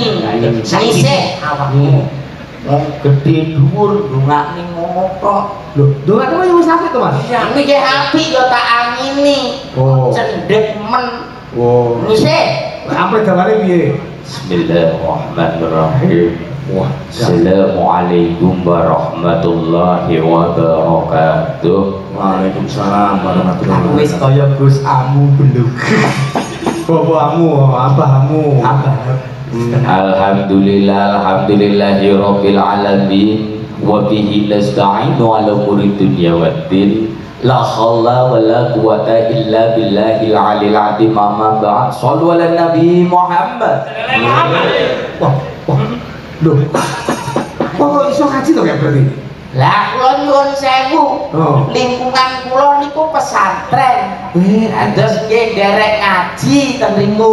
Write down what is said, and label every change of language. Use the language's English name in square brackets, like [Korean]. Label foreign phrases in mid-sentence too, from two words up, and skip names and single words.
[Javanese] Saisih awakmu. Wong gedhe dhuwur ndongakne ngono kok. Lho, ndongakne wis apik to, Mas? Ya, Iki apik yo tak amini. Oh. Cendhek men. Oh. Wis Sampai gamane piye? [Arabic] بسم الله الرحمن الرحيم. Wah, السلام عليكم ورحمة الله وبركاته. وعليكم السلام ورحمة الله [Javanese] aku wis kaya Gus Amu belum. Bapamu, abahamu. [Arabic] الحمد لله رب العالمين وبه نستعين على أمور الدنيا والدين. لا حول ولا قوة إلا بالله العلي العظيم. أما بعد. صلوا على النبي محمد. [Javanese] Wah, lho. Kok iso ngaji to ya berarti? Lah kula nyuwun sewu. Oh. Lingkungan kula niku pesantren. Terus nggih nderek ngaji ten mriku.